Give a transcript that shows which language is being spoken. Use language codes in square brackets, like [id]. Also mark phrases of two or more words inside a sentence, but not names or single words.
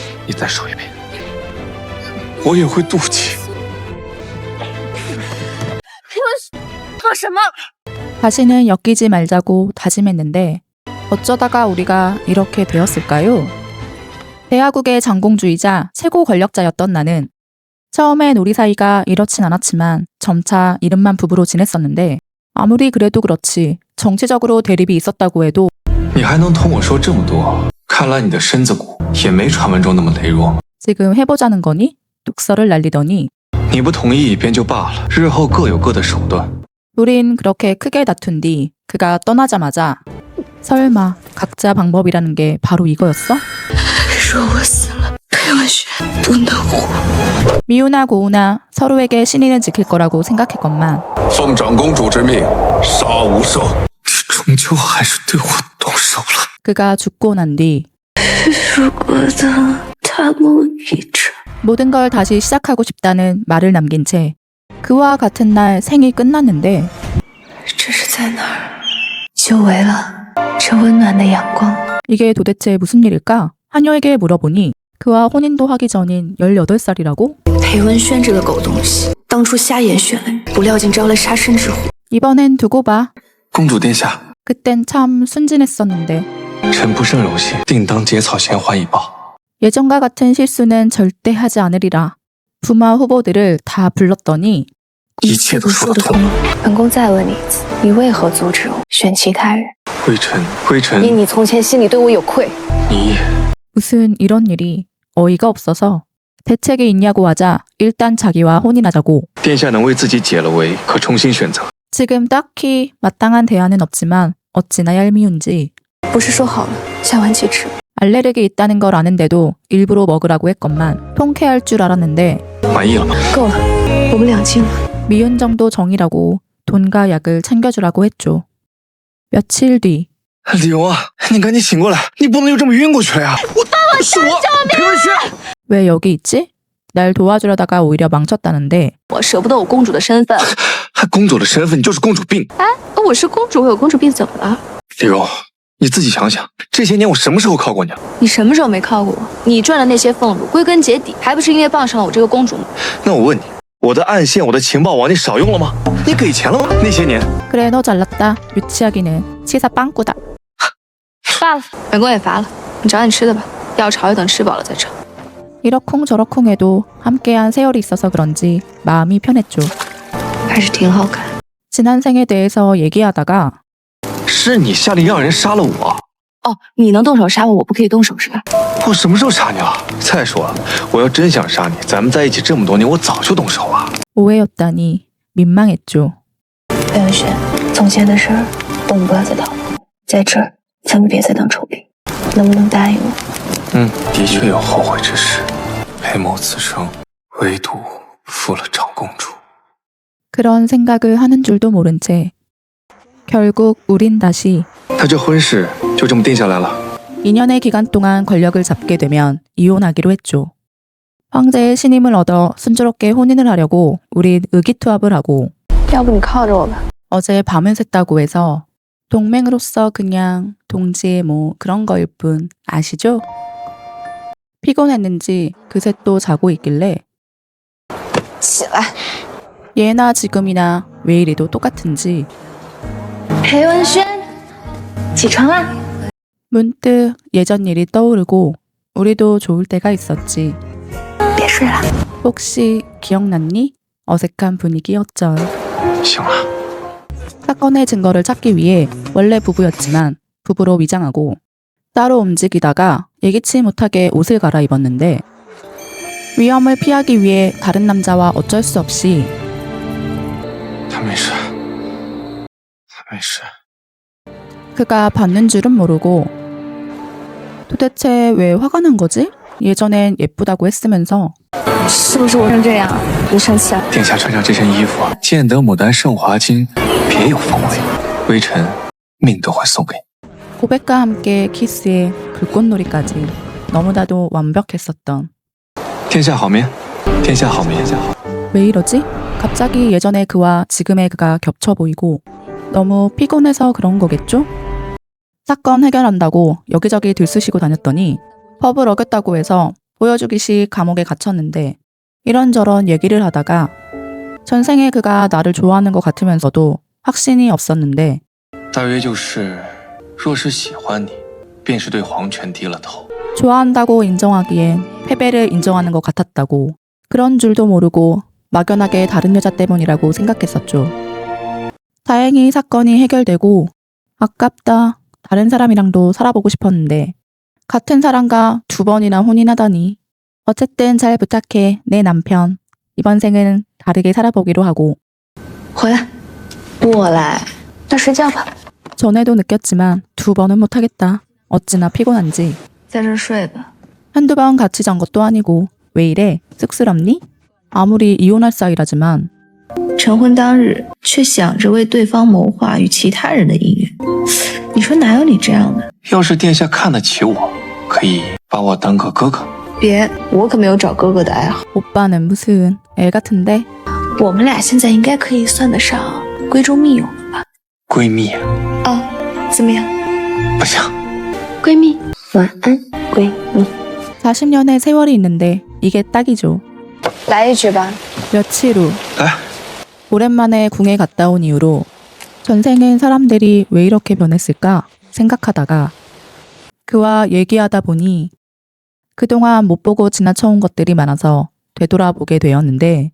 [zh] 你再说一遍，我也会妒忌。做什么？ [ko] 다시는 엮이지 말자고 다짐했는데 어쩌다가 우리가 이렇게 되었을까요? 대하국의 장공주이자 최고 권력자였던 나는 처음엔 우리 사이가 이렇진 않았지만 점차 이름만 부부로 지냈었는데 아무리 그래도 그렇지 정치적으로 대립이 있었다고 해도 [zh] 你还能同我说这么多？看来你的身子骨也没传闻中那么羸弱。 [ko] 지금 해보자는 거니? 뚝설을 날리더니 [zh] 你不同意便就罢了，日后各有各的手段。 [ko] 우린 그렇게 크게 다툰 뒤 그가 떠나자마자 설마 각자 방법이라는 게 바로 이거였어? [zh] 说我死了，裴文轩不能活。 [ko] 미우나 고우나 서로에게 신의는 지킬 거라고 생각했건만 [zh] 奉长公主之命，杀无赦。你终究还是对我动手了。 [ko] 그가 죽고 난 뒤 [zh] 如果他梦一场， [ko] 모든 걸 다시 시작하고 싶다는 말을 남긴 채 그와 같은 날 생이 끝났는데 [zh] 这是在哪儿？久违了，这温暖的阳光。 [ko] 이게 도대체 무슨 일일까? 한여에게 물어보니 그와 혼인도 하기 전인 18살이라고? [zh] 裴文轩这个狗东西，当初瞎眼选了你，不料竟招了杀身之祸。 [ko] 이번엔 두고 봐. [zh] 公主殿下， [ko] 그땐 참 순진했었는데 [zh] 臣不胜荣幸，定当结草衔环以报。 [ko] 예전과 같은 실수는 절대 하지 않으리라. 부마 후보들을 다 불렀더니 [zh] 一切都说得通了。本宫再问你一次，你为何阻止我选其他人？微臣，因你从前心里对我有愧。你 [ko] 무슨 이런 일이 어이가 없어서 대책이 있냐고 하자 일단 자기와 혼인하자고. [zh] 殿下能为自己解了围，可重新选择。 [ko] 지금 딱히 마땅한 대안은 없지만 어찌나 얄미운지 [zh] 不是说好了下完即吃？ [ko] 알레르기 있다는 걸 아는데도 일부러 먹으라고 했건만 통쾌할 줄 알았는데 [zh] 满意了吗？够了，我们两清了。 [ko] 미운 정도 정이라고 돈과 약을 챙겨주라고 했죠. 며칠 뒤 [zh] 李荣啊，你赶紧醒过来，你不能就这么晕过去了呀！是我，裴文轩。 [ko] 왜 여기 있지? 날 도와주려다가 오히려 망쳤다는데 [zh] 我舍不得我公主的身份。还公主的身份，你就是公主病。我是公主，我有公主病怎么了？李荣，你自己想想，这些年我什么时候靠过你？你什么时候没靠过我？你赚的那些俸禄，归根结底还不是因为傍上了我这个公主吗？那我问你，我的暗线，我的情报网，你少用了吗？你给钱了吗？那些年， [ko] 그래 너 잘났다. 유치하기는 치사 빵꾸다. [zh] 罢了，本宫也乏了，你找点吃的吧，要吵也等吃饱了再吵。 [ko] 이러쿵저러쿵 해도 함께한 세월이 있어서 그런지 마음이 편했죠. [zh] 还是挺好看。 [ko] 지난 생에 대해서 얘기하다가 [zh] 是你下令让人杀了我，哦，你能动手杀我，我不可以动手是吧？我什么时候杀你了？再说了，我要真想杀你，咱们在一起这么多年，我早就动手了。 [ko] 오해였다니 민망했죠. [zh] 裴文轩，从前的事儿我们不要再讨论，在这儿咱们别再当臭兵，能不能答应我？的确有后悔之事，裴某此生唯独负了长公主。 [ko] 그런 생각을 하는 줄도 모른 채 결국 우린 다시 [zh] 那这婚事就这么定下来了。 [ko] 2년의 기간 동안 권력을 잡게 되면 이혼하기로 했죠. 황제의 신임을 얻어 순조롭게 혼인을 하려고 우린 의기투합을 하고 [zh] 要不你靠着我吧。 [ko] 어제 밤을 샜다고 해서 동맹으로서 그냥 동지의 뭐 그런 거일 뿐 아시죠? 피곤했는지 그새 또 자고 있길래 [zh] 起来， [ko] 예나 지금이나 왜 이래도 똑같은지 [zh] 裴文轩，起床啦！ [ko] 문득 예전 일이 떠오르고 우리도 좋을 때가 있었지. [zh] 别睡了。 [ko] 혹시 기억났니? 어색한 분위기 어쩔. [zh] 醒了， [ko] 사건의 증거를 찾기 위해 원래 부부였지만 부부로 위장하고 따로 움직이다가 예기치 못하게 옷을 갈아입었는데 위험을 피하기 위해 다른 남자와 어쩔 수 없이 [zh] 他没事，他没事。 [ko] 그가 받는 줄은 모르고 도대체 왜 화가 난 거지? 예전엔 예쁘다고 했으면서 [zh] 是不是我成这样？你生气了？殿下穿上这身衣服，见得牡丹胜华金，别有风味。微臣命都会送给你。 [ko] 고백과 함께 키스에 불꽃놀이까지 너무나도 완벽했었던 [zh] 天下好眠，天下好眠。 [ko] 왜 이러지? 갑자기 예전의 그와 지금의 그가 겹쳐 보이고 너무 피곤해서 그런 거겠죠? 사건 해결한다고 여기저기 들쑤시고 다녔더니 법을 어겼다고 해서 보여주기식 감옥에 갇혔는데 이런저런 얘기를 하다가 전생에 그가 나를 좋아하는 것 같으면서도 확신이 없었는데 [zh] 大约就是若是喜欢你便是对皇权低了头 [ko] 좋아한다고 인정하기엔 패배를 인정하는 것 같았다고 그런 줄도 모르고 막연하게 다른 여자 때문이라고 생각했었죠. 다행히 사건이 해결되고 아깝다. 다른 사람이랑도 살아보고 싶었는데 같은 사람과 2번이나 혼인하다니. 어쨌든 잘 부탁해 내 남편. 이번 생은 다르게 살아보기로 하고 [zh] 回来，我来。那睡觉吧， [ko] 전에도 느꼈지만 2번은 못하겠다. 어찌나 피곤한지. [zh] 在这儿睡吧。 [ko] 한두 번 같이 잔 것도 아니고 왜 이래? 쑥스럽니? 아무리 이혼할 사이라지만 [zh] 成婚当日却想着为对方谋划与其他人的姻缘，你说哪有你这样的？要是殿下看得起我可以把我当个哥哥别，我可没有找哥哥的爱好。 [ko] 오빠는 무슨 애 같은데? [zh] 我们俩现在应该可以算得上闺中密友了吧？闺蜜啊，怎么样？不行闺蜜，晚安，闺蜜。 [ko] 40년의 세월이 있는데 이게 딱이죠. [zh] 来一局吧。 [ko] 며칠 후 [zh] 来 [ko] 오랜만에 궁에 갔다 온 이후로 전생엔 사람들이 왜 이렇게 변했을까 생각하다가 그와 얘기하다 보니 그동안 못 보고 지나쳐온 것들이 많아서 되돌아보게 되었는데